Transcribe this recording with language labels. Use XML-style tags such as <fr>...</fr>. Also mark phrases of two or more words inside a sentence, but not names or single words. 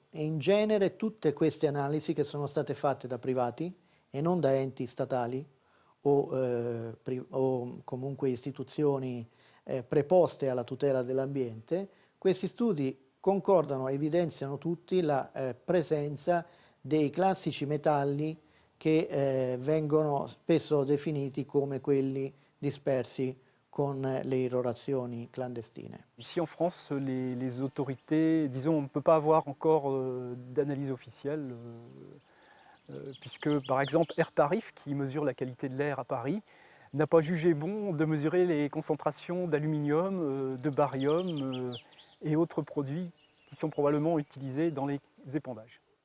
<it>E in genere tutte queste analisi, che sono state fatte da privati e non da enti statali o comunque istituzioni preposte alla tutela dell'ambiente, questi studi concordano, evidenziano tutti la presenza dei classici metalli che vengono spesso definiti come quelli dispersi con le irrorazioni clandestine.</it> <fr>Ici en France, les autorités, disons, on ne peut pas avoir encore d'analyse officielle, puisque par exemple Air Paris, qui mesure la qualité de l'air à Paris, n'a pas jugé bon de mesurer les concentrations d'aluminium, de barium et autres produits qui sont probablement utilisés dans les épandages.</fr>